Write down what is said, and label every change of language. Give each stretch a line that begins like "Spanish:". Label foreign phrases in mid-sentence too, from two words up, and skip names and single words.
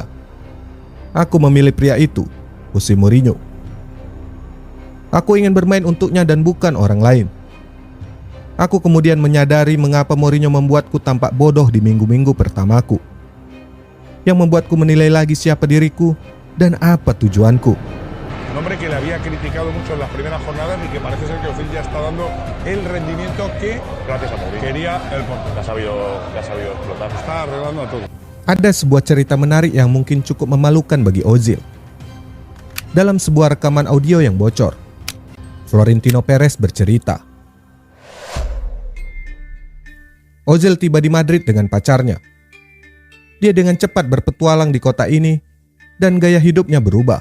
Indonesian: Aku memilih pria itu, Jose Mourinho. Aku ingin bermain untuknya dan bukan orang lain. Aku kemudian menyadari mengapa Mourinho membuatku tampak bodoh di minggu-minggu pertamaku, yang membuatku menilai lagi siapa diriku dan apa tujuanku.
Spanish: Nombre que le había criticado mucho en las primeras jornadas y que parece ser que Ozil ya está dando el rendimiento que gracias a Mourinho quería el Porto. La ha sabido explotar. Está arreglando todo.
Indonesian: Ada sebuah cerita menarik yang mungkin cukup memalukan bagi Ozil. Dalam sebuah rekaman audio yang bocor, Florentino Perez bercerita. Ozil tiba di Madrid dengan pacarnya. Dia dengan cepat berpetualang di kota ini dan gaya hidupnya berubah.